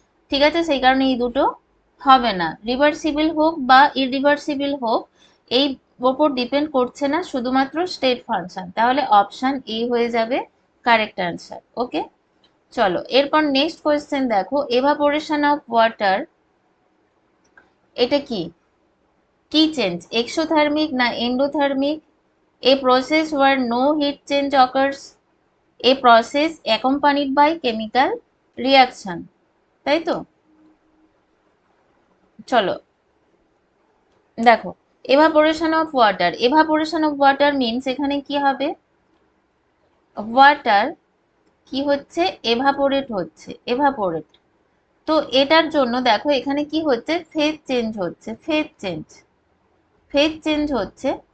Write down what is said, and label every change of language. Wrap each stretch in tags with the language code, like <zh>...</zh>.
<bn>ঠিক আছে, সেই কারণে এই দুটো হবে না, রিভার্সিবল হোক বা ইরিভার্সিবল হোক এই ওপর ডিপেন্ড করছে না, শুধুমাত্র স্টেট ফাংশন। তাহলে অপশন এ হয়ে যাবে কারেক্ট অ্যান্সার। ওকে, চলো এরপর নেক্সট কোয়েশ্চেন দেখো, এভাপোরেশন অফ ওয়াটার, এটা কি, কি চেঞ্জ, এক্সোথার্মিক না endothermic?</bn> <en>A process where no heat change occurs, a process accompanied by chemical reaction,</en> <bn>তাই তো? চলো দেখো,</bn> <en>evaporation of water, evaporation of water means</en> <bn>এখানে কি হবে, ওয়াটার কি হচ্ছে, এভাপোরেট হচ্ছে, এভাপোরেট। তো এটার জন্য দেখো এখানে কি হচ্ছে, ফেজ চেঞ্জ হচ্ছে, ফেজ চেঞ্জ হচ্ছে।</bn>